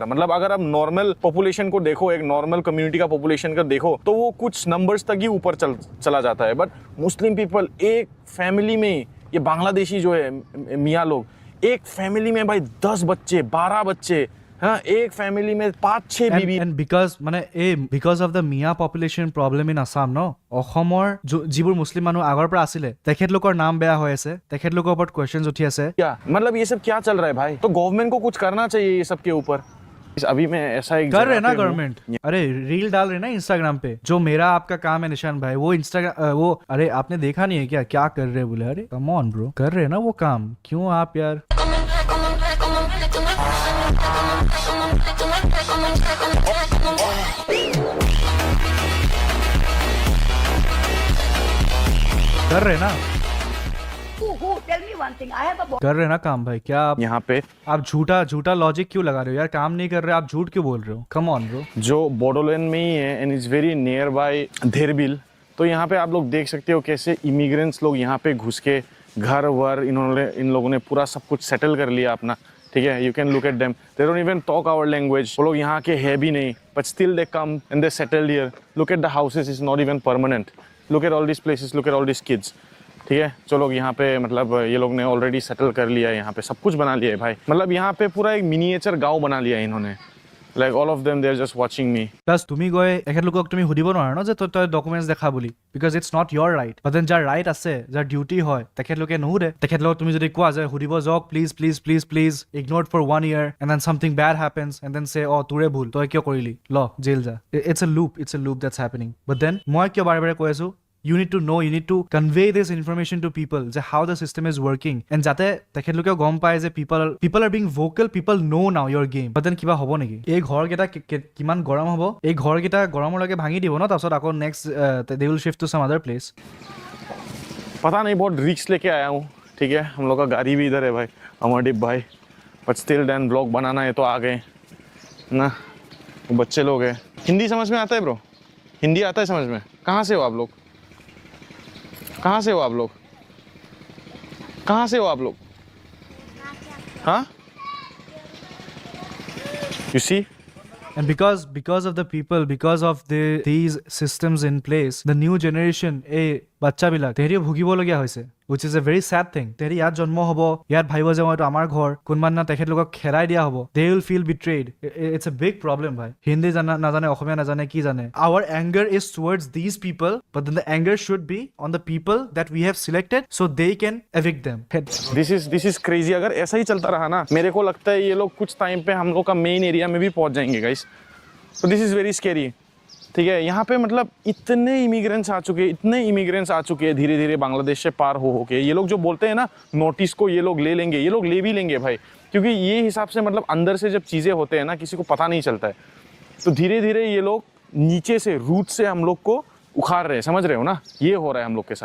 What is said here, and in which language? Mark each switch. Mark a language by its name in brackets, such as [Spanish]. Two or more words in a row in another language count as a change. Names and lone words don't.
[Hindi] मतलब अगर आप [English] normal population [Hindi] को देखो, एक [English] normal community [Hindi] का पॉपुलेशन का देखो, तो वो कुछ नंबर्स तक ही ऊपर चला जाता है. बट [English] Muslim people [Hindi] एक फैमिली में, ये बांग्लादेशी जो है मियाँ लोग, एक फैमिली में भाई 10 बच्चे 12 बच्चे, हाँ, एक फैमिली में 5-6 बीवी. [English] And because of the Mia population problem in Assam, no, [Assamese] অসমৰ যিবোৰ মুছলিম মানুহ আগৰ পৰা আছিলে, তেখেতলোকৰ নাম বেয়া হৈ আছে, তেখেতলোকৰ ওপৰত কুৱেশ্যনছ উঠি আছে. [Hindi] क्या मतलब ये सब क्या चल रहा है भाई? तो गवर्नमेंट को कुछ करना चाहिए ये सब के ऊपर. अभी मैं ऐसा एक कर रहे ना जगह पे हूँ. गवर्नमेंट. अरे रील डाल रहे ना इंस्टाग्राम पे, जो मेरा आपका काम है निशान भाई, वो इंस्टाग्राम वो, अरे आपने देखा नहीं है क्या कर रहे बोले? अरे [English] come on bro, [Hindi] कर रहे ना वो काम, क्यों आप यार. कर रहे ना, [English] Tell me one thing. I have a [Hindi] कर रहे ना काम भाई. क्या आप यहाँ पे झूठा लॉजिक क्यों लगा रहे हो यार? काम नहीं कर रहे, आप झूठ क्यों बोल रहे हो? [English] come on bro. [Hindi] जो बोडोलैंड में ही है [English] and is very near by [Hindi] धेरबिल. तो यहाँ पे आप लोग देख सकते हो कैसे इमिग्रेंट्स लोग यहाँ पे घुस के घर वर इन लोगों ने पूरा सब कुछ सेटल कर लिया अपना. ठीक है, [English] you can look at them, they don't even talk our language. [Hindi] वो लोग यहाँ के है भी नहीं, [English] but still they come and they settled here. look at the houses, is not even permanent. look at all this places, look at all this kids. [Hindi] ठीक है, जो लोग यहाँ पे मतलब ये लोग ने ऑलरेडी सेटल कर लिया है, यहाँ पे सब कुछ बना लिया है भाई. मतलब यहाँ पे पूरा एक मिनिएचर गांव बना लिया है इन्होंने. [English] Like all of them, they're just watching me. [Assamese] প্লাছ তুমি গৈ এখেতলোকক তুমি সুধিব নোৱাৰা ন যে তই ডকুমেণ্টছ দেখা বুলি, [English] because it's not your right. but then [Assamese] যাৰ ৰাইট আছে, যাৰ ডিউটি হয়, তেখেতলোকে নুসুধে. তেখেতলোকক তুমি যদি কোৱা যে সুধিব যাওক, [English] please ignored for 1 year and then something bad happens and then say, [Assamese] oh তোৰে ভুল, তই কিয় কৰিলি, ল জেল যা. [English] It's a loop that's happening. But then [Assamese] মই কিয় বাৰে বাৰে কৈ আছো, [English] you need to know, you need to convey this information to people, যে how the system is working, and [Assamese] যাতে তেখেতলোকেও গম পায় যে [English] people are being vocal, people know now your game. But then [Assamese] কিবা হ'ব নেকি? এই ঘৰকেইটা কিমান গৰম হ'ব, এই ঘৰকেইটা গৰমলৈকে ভাঙি দিব ন, তাৰপিছত আকৌ নেক্সট [English] they will shift to some other place. [Hindi] पता नहीं, बहुत रिक्स लेके आया हूँ. ठीक है, हम लोग का गाड़ी भी इधर है भाई, अमरदीप भाई. [English] but still then [Hindi] ब्लॉग बनाना है तो आ गए ना. वो बच्चे लोग हैं. हिंदी समझ में आता है ब्रो? हिंदी आता है समझ में? कहाँ से हो आप लोग? कहाँ से हो आप लोग? कहाँ से हो आप लोग? हाँ? [English] You see? And because of the people, because of these systems in place, the new generation, [Assamese] বাচ্চাবিলাক তেহেঁতি ভুগিবলগীয়া হৈছে, [English] which is a very sad thing. [Assamese] তেহেঁতি ইয়াত জন্ম হ'ব, ইয়াত ভাবিব যে এইটো আমাৰ ঘৰ, কোনোবা দিনা তেখেতলোকক খেৰাই দিয়া হ'ব. [English] They will feel betrayed. It's a big problem ভাই. [Assamese] হিন্দী নাজানে, অসমীয়া নাজানে, কি জানে. [English] Our anger is towards these people, but then the anger should be on the people that we have selected so they can evict them. This is crazy. [Hindi] अगर ऐसा ही चलता रहा ना, मेरे को लगता है ये लोग कुछ टाइम पे हम लोग का मेन एरिया में भी पहुंच जाएंगे गाइस. [English] So this is very scary. [Hindi] ठीक है, यहाँ पे मतलब इतने इमिग्रेंट्स आ चुके हैं धीरे धीरे बांग्लादेश से पार हो के। ये लोग जो बोलते हैं ना नोटिस को ये लोग ले लेंगे, ये लोग ले भी लेंगे भाई, क्योंकि ये हिसाब से मतलब अंदर से जब चीज़ें होते हैं ना किसी को पता नहीं चलता है। तो धीरे धीरे ये लोग नीचे से रूट से हम लोग को उखाड़ रहे हैं, समझ रहे हो ना, ये हो रहा है हम लोग के साथ।